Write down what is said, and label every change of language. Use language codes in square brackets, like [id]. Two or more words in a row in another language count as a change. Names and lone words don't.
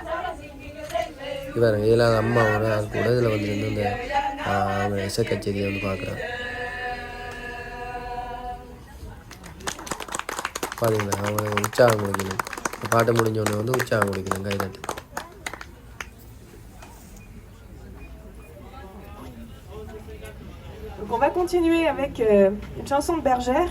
[ta] இவங்க இதெல்லாம் அம்மாவோட அது கூட இதில் வந்து இந்த அவங்க இசை கச்சேரியை வந்து பார்க்குறாங்க. பார்த்தீங்களா அவங்க உற்சாகம் கொடுக்கணும். பாட்டு முடிஞ்சவொடனே வந்து உற்சாகம் கொடுக்கணும் கை தட்டி. [fr] Donc on va continuer avec une chanson de Bergère.